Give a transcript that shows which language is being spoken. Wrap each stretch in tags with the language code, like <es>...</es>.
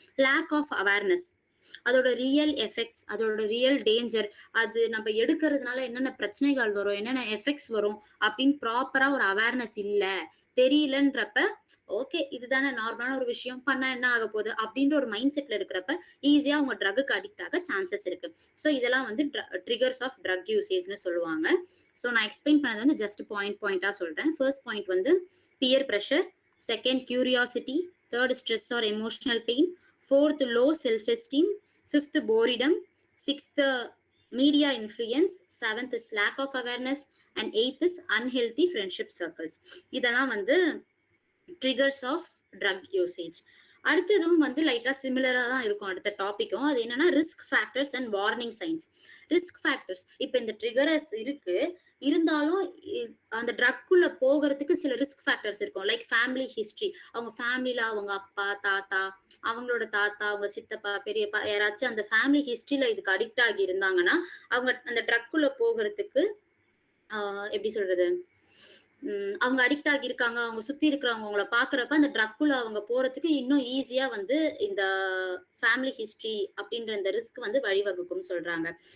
<ta>Lack of awareness, அதோட real effects, அதோட real danger, அது நம்ம எடுக்கிறதுனால என்னென்ன பிரச்சனைகள் வரும், என்னென்ன எஃபெக்ட்ஸ் வரும் அப்படின்னு ப்ராப்பரா ஒரு அவேர்னஸ் இல்ல, தெரியலன்றப்ப ஓகே இதுதானே நார்மலான ஒரு விஷயம், பண்ணா என்ன ஆக போகுது அப்படின்ற ஒரு மைண்ட் செட்ல இருக்கிறப்ப ஈஸியா அவங்க ட்ரக்குக்கு அடிக்ட் ஆக சான்சஸ் இருக்கு. ஸோ இதெல்லாம் வந்து ட்ரிகர்ஸ் ஆஃப் ட்ரக் யூசேஜ்னு சொல்லுவாங்க. ஸோ நான் எக்ஸ்பிளைன் பண்ணது வந்து ஜஸ்ட் பாயிண்டா சொல்றேன்.</ta> <en>First point வந்து peer pressure, second curiosity, third stress or emotional pain, fourth low self-esteem, fifth boredom, sixth media influence, seventh is lack of awareness, and eighth is unhealthy friendship circles.</en> <ta>இதெல்லாம் வந்து triggers of drug usage. அடுத்ததும் வந்து லைட்டா சிமிலரா தான் இருக்கும் அடுத்த டாபிக்கும். அது என்னன்னா risk factors and warning science. Risk factors, இப்ப இந்த ட்ரிகர்ஸ் இருக்கு, இருந்தாலும் அந்த ட்ரக்குள்ள போகிறதுக்கு சில ரிஸ்க் ஃபேக்டர்ஸ் இருக்கும். லைக் ஃபேமிலி ஹிஸ்டரி, அவங்க ஃபேமிலியில அவங்க அப்பா தாத்தா, அவங்களோட தாத்தா, அவங்க சித்தப்பா பெரியப்பா யாராச்சும் அந்த ஃபேமிலி ஹிஸ்டரியில இதுக்கு அடிக்ட் ஆகி இருந்தாங்கன்னா அவங்க அந்த ட்ரக்குள்ள போகிறதுக்கு எப்படி சொல்றது, அவங்க அடிக்ட் ஆகி இருக்காங்க, அவங்க சுத்தி இருக்கிறவங்க அவங்கள பாக்குறப்ப அந்த ட்ரக்குள்ள அவங்க போறதுக்கு இன்னும் ஈஸியா வந்து இந்த ஃபேமிலி ஹிஸ்டரி அப்படின்ற இந்த ரிஸ்க் வந்து வழிவகுக்கும் சொல்றாங்க.</ta>